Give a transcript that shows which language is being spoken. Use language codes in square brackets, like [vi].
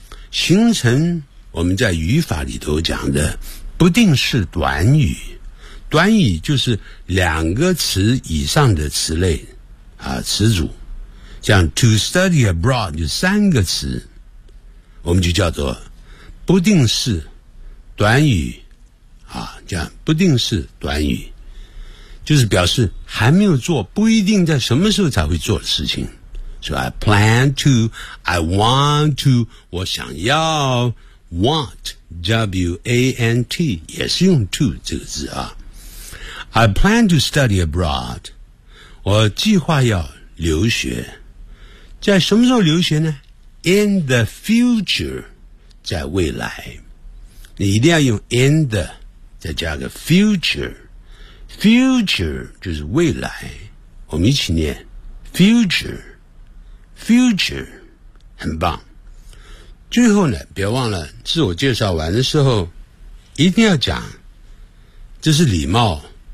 [zh] 形成我们在语法里头讲的不定式短语，短语就是两个词以上的词类啊，词组，像 [en] to study abroad [zh] 就三个词，我们就叫做不定式短语啊，叫不定式短语，就是表示还没有做，不一定在什么时候才会做的事情。 [en] So I plan to, I want to, [zh] 我想要 [en] want, W-A-N-T, [zh] 也是用 [en] to [zh] 这个字啊。 [en] I plan to study abroad, [zh] 我计划要留学。在什么时候留学呢？ [en] In the future， [zh] 在未来。你一定要用 in the， 再加个 future。 Future 就是未来，我们一起念 [en] Future Future， [zh] 很棒。最后呢，别忘了自我介绍完的时候一定要讲，这是礼貌，